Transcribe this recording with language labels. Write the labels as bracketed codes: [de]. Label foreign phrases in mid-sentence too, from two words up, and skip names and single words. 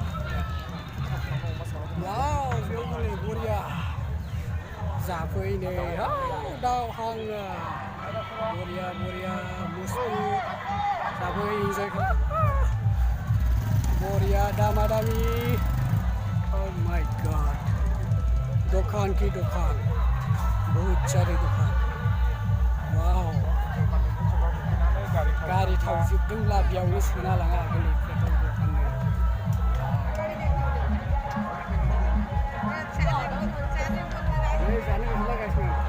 [brx] वाव बेयावबो नै बरिया जाफैनो दाउ हाङो बरिया मुसु जाफै इन्जय बरिया दामी [en] oh my god [hi] दुकान की दुकान बहुत सारे दुकान [brx] वाव गारि थाव जोबदोंब्ला बेयावनो सोना लांनो हागोन पेट्रल दखाननो जानो गोसोलागासिनो